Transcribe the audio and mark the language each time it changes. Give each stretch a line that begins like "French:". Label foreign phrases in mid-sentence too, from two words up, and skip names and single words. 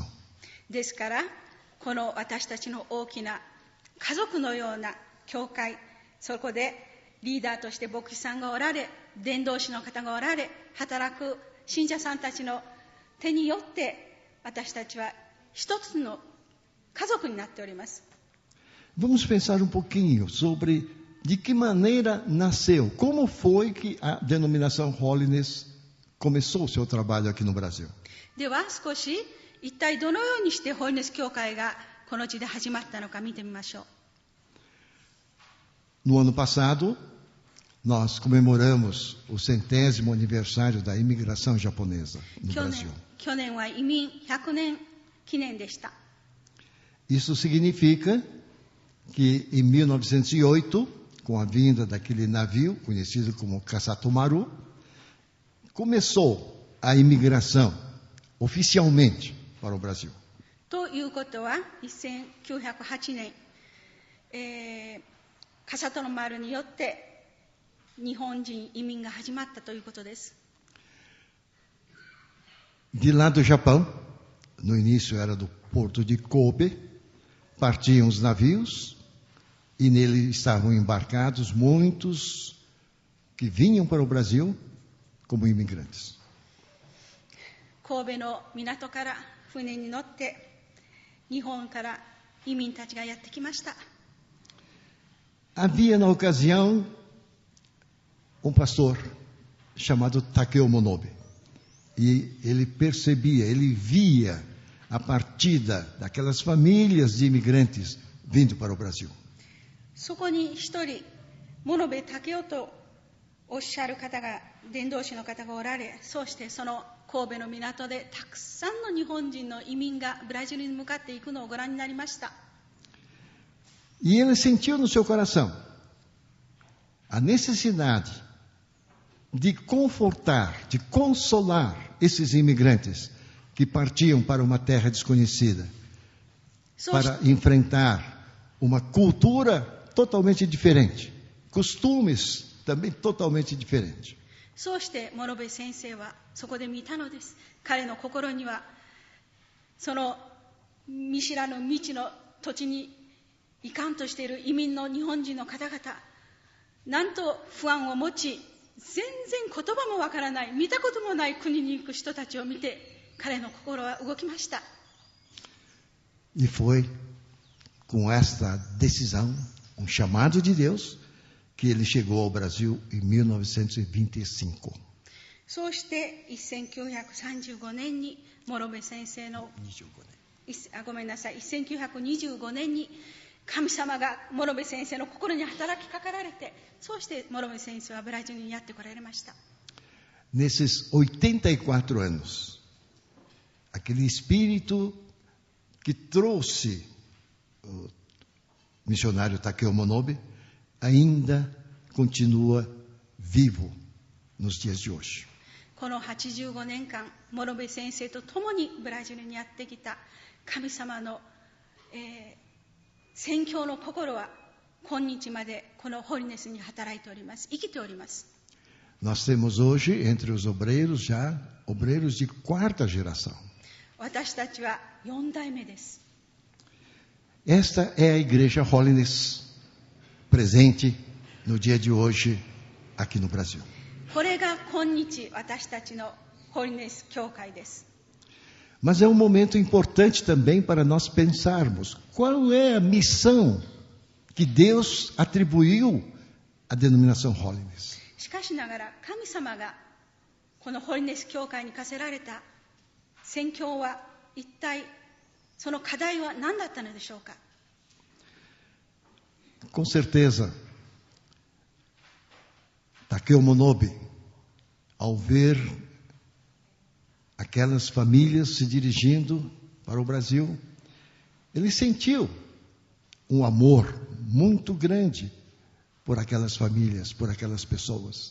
Japanese: ですから、この私たちの大きな家族のような教会、そこでリーダーとして牧師さんがおられ、伝道師の方がおられ、働く信者さんたちの手によって、私たちは一つの家族になっております。
Portuguese: Vamos pensar pouquinho sobre de que maneira nasceu, como foi que a denominação Holiness começou o seu trabalho aqui no Brasil.
Japanese: では少し一体どのようにしてホリネス教会がこの地で始まったのか見てみましょう。
Portuguese: No ano passado, nós comemoramos o 100º aniversário da imigração japonesa no Brasil.
Japanese: 去年は移民100年記念でした。
Portuguese: Isso significa que em 1908, com a vinda daquele navio conhecido como Kasatomaru, começou a imigração oficialmente para o Brasil.
Japanese: ということは1908年、笠戸の丸によって日本人移民が始まったということです。
Portuguese: De lá do Japão, no início era do porto de Kobe, partiam os navios e nele estavam embarcados muitos que vinham para o Brasil como imigrantes.
Japanese: 神戸の港から船に乗って日本から移民たちがやってきました。
Portuguese: Havia na ocasião pastor chamado Takeo Monobe. E ele percebia, ele via a partida daquelas famílias de imigrantes vindo para o Brasil.
Japanese: そこに一人、物部武雄とおっしゃる方が、伝道師の方がおられ、そうしてその神戸の港でたくさんの日本人の移民がブラジルに向かっていくのをご覧になりました。
Portuguese: E ele sentiu no seu coração a necessidade de confortar, de consolar esses imigrantes que partiam para uma terra desconhecida, para enfrentar uma cultura totalmente diferente, costumes também totalmente diferentes.
Japanese: そうして諸部先生はそこで見たのです。彼の心にはその見知らぬ未知の土地に行かんとしている移民の日本人の方々、なんと不安を持ち、全然言葉もわからない、見たこともない国に行く人たちを見て、彼の心は動きました。
Portuguese: E foi com esta decisão, chamado de Deus, que ele chegou ao Brasil em 1925.
Japanese: そうして1935年に諸部先生の1925年に神様が諸部先生の心に働きかかられて、そうして諸部先生はブラジルにやってこられました。
Portuguese: Nesses 84 anos, aquele espírito que trouxe o missionário Takeo Monobe ainda continua vivo nos dias de hoje.
Japanese: この85年間、諸部先生と共にブラジルにやってきた神様の、宣教の心は今日までこのホリネスに働いております。生きております。
Portuguese: Nós temos hoje entre os obreiros já obreiros de quarta geração.
Japanese: 私たちは4代目です。
Portuguese: Esta é a igreja Holiness presente no dia de hoje aqui no Brasil.
Japanese: これが今日私たちのホリネス教会です。
Portuguese: Mas é um momento importante também para nós pensarmos qual é a missão que Deus atribuiu à denominação Holiness.
Japanese: しかしながら神様がこのホリネス教会に課せられた宣教は一体その課題は何だったのでしょうか。
Portuguese: Com certeza, Takeo Monobe, ao ver aquelas famílias se dirigindo para o Brasil, Ele sentiu um amor muito grande por aquelas famílias, por aquelas pessoas.